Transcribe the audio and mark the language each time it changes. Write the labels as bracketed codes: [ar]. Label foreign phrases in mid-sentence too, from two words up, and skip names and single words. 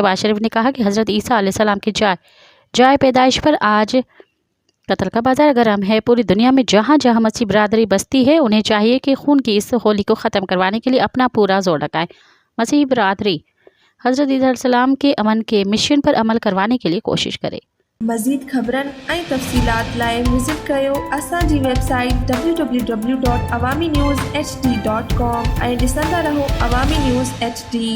[ur] شہباز شریف نے کہا کہ حضرت عیسیٰ علیہ السلام کی جائے پیدائش پر آج قتل کا بازار گرم ہے۔ پوری دنیا میں جہاں جہاں مسیحی برادری بستی ہے انہیں چاہیے کہ خون کی اس ہولی کو ختم کروانے کے لیے اپنا پورا زور لگائیں۔ مسیحی برادری حضرت عیسیٰ علیہ السلام کے امن کے مشن پر عمل کروانے کے لیے کوشش کرے۔ [sd] مزید خبرن ऐं तफ़सीलात लाइ विज़िट कयो असांजी वेबसाइट www.awamiNewsHD.com ऐं ॾिसंदा रहो अवामी न्यूज़ HD।